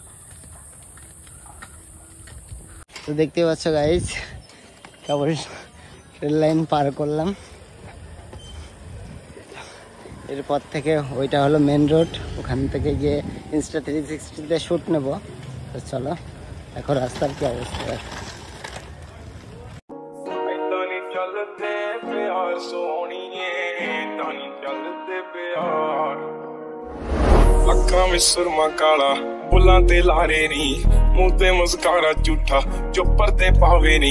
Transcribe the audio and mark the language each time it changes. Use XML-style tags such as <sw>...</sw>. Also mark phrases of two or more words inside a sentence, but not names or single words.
<bn>তো দেখতে পাচ্ছ গাইস, কেবল</bn> <en>rail line</en> <bn>পার করলাম। এরপর থেকে ওইটা হলো</bn> <en>main road,</en> <bn>ওখান থেকে গিয়ে ইনস্টা 360 শুট নেব। তো চলো দেখো রাস্তার কি অবস্থা।</bn> <pa>ਅੱਖਾਂ ਵਿੱਚ ਸੁਰਮਾ ਕਾਲਾ, ਬੁੱਲਾਂ ਤੇ ਲਾਰੇ ਨੀ, ਮੂੰਹ ਤੇ ਮੁਸਕਾਰਾ ਝੂਠਾ, ਜੋ ਪਰਦੇ ਪਾਵੇ ਨੀ।</pa>